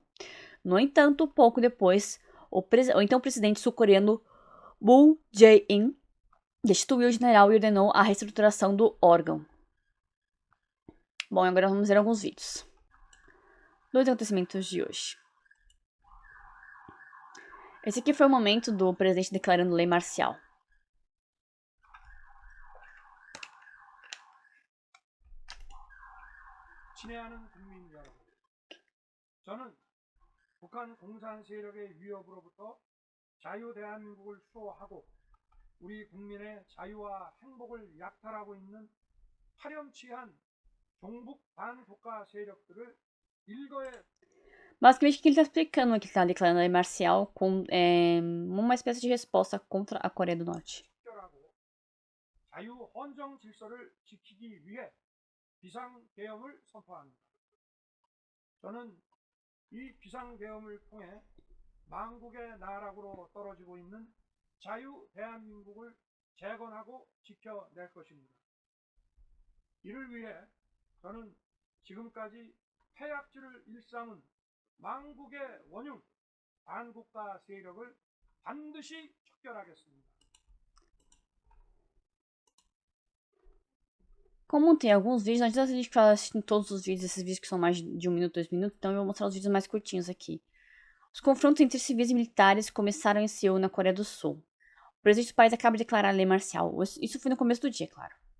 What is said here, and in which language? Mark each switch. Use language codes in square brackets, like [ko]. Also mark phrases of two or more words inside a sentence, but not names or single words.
[pt] No entanto, pouco depois, o então presidente sul-coreano Moon Jae-in destituiu o general e ordenou a reestruturação do órgão. Bom, agora vamos ver alguns vídeos. 2 acontecimentos de hoje. Esse aqui foi o momento do presidente declarando lei marcial. [ko] 친애하는 국민 여러분, 저는 북한 공산 세력의 위협으로부터 자유 대한민국을 수호하고 우리 국민의 자유와 행복을 약탈하고 있는 파렴치한 종북 반국가 세력들을 일거에. [pt] Basicamente, o que ele está explicando é que ele está declarando a lei marcial com uma espécie de resposta contra a Coreia do Norte. [ko] 자유 헌정 질서를 지키기 위해 비상계엄을 선포합니다. 저는 이 비상계엄을 통해 망국의 나락으로 떨어지고 있는 자유 대한민국을 재건하고 지켜낼 것입니다. 이를 위해 저는 지금까지 폐악질을 일삼은 망국의 원흉 반국가 세력을 반드시 척결하겠습니다. [pt] Como tem alguns vídeos, não adianta a gente falar em todos os vídeos, esses vídeos que são mais de 1 minuto, 2 minutos, então eu vou mostrar os vídeos mais curtinhos aqui. Os confrontos entre civis e militares começaram em Seul, na Coreia do Sul. O presidente do país acaba de declarar a lei marcial. Isso foi no começo do dia, claro.